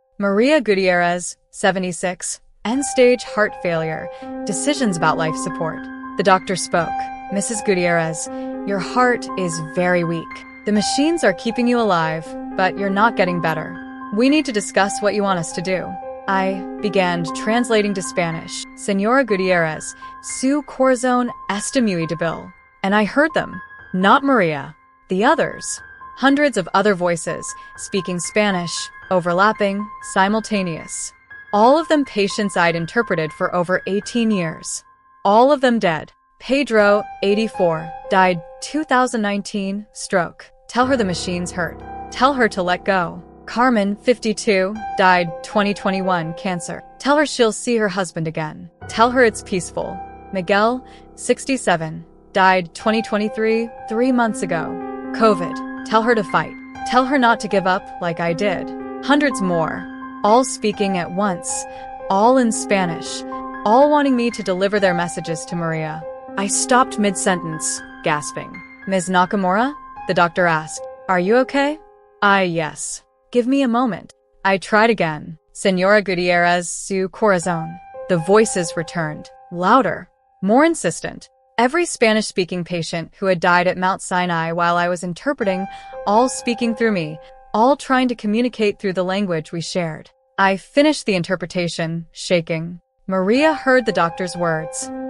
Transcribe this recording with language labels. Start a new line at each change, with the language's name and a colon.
English: Maria Gutierrez, 76, end-stage heart failure, decisions about life support. The doctor spoke. Mrs. Gutierrez, your heart is very weak. The machines are keeping you alive, but you're not getting better. We need to discuss what you want us to do. I began translating to Spanish.
Spanish: Señora Gutierrez, su corazón está muy débil.
English: And I heard them. Not Maria. The others. Hundreds of other voices, speaking Spanish, overlapping, simultaneous. All of them patients I'd interpreted for over 18 years. All of them dead. Pedro, 84, died 2019, stroke. Tell her the machines hurt. Tell her to let go. Carmen, 52, died 2021, cancer. Tell her she'll see her husband again. Tell her it's peaceful. Miguel, 67, died 2023, 3 months ago. COVID. Tell her to fight. Tell her not to give up like I did. Hundreds more. All speaking at once. All in Spanish. All wanting me to deliver their messages to Maria. I stopped mid-sentence, gasping. Ms. Nakamura? The doctor asked. Are you okay? Yes. Give me a moment. I tried again. Señora Gutierrez, su corazón. The voices returned. Louder. More insistent. Every Spanish-speaking patient who had died at Mount Sinai while I was interpreting, all speaking through me, all trying to communicate through the language we shared. I finished the interpretation, shaking. Maria heard the doctor's words.